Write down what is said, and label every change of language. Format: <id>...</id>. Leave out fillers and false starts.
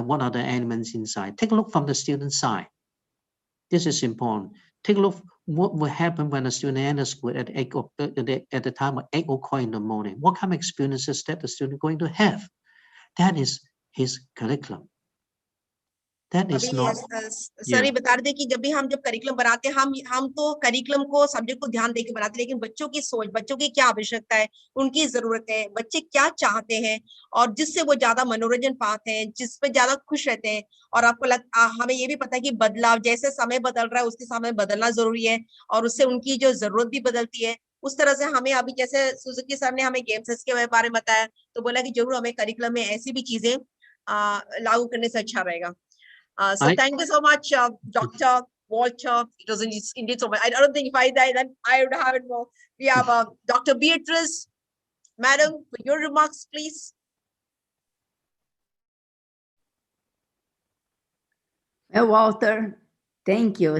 <en>What are the elements inside? Take a look from the student side. This is important. Take a look what will happen when a student enters school at the time of 8 o'clock in the morning. What kind of experiences that the student going to have? That is his curriculum. That is not.</en> <hi>Sir ये बता रहे थे कि जब curriculum बनाते हैं हम तो करिकुलम को सब्जेक्ट को ध्यान देके बनाते हैं, लेकिन बच्चों की सोच, बच्चों की क्या आवश्यकता है, उनकी जरूरत है, बच्चे क्या चाहते हैं और जिससे वो ज्यादा मनोरंजन पाते हैं, जिस पे ज्यादा खुश रहते हैं। और आपको हमें ये भी पता है कि बदलाव जैसे समय बदल रहा है उसके समय बदलना जरूरी है और उससे उनकी जो जरूरत भी बदलती है। उस तरह से हमें अभी जैसे सुजुकी सर ने हमें गेम्स के बारे में बताया तो बोला कि जरूर हमें करिकुलम में ऐसी भी चीजें लागू करने से अच्छा रहेगा।</hi> <en>So thank you so much, Dr. Walter. It was indeed so much. I don't think if I die, then I would have it more. We have Dr. Beatrice. Madam, for your remarks, please. Well, Walter, thank you.</en>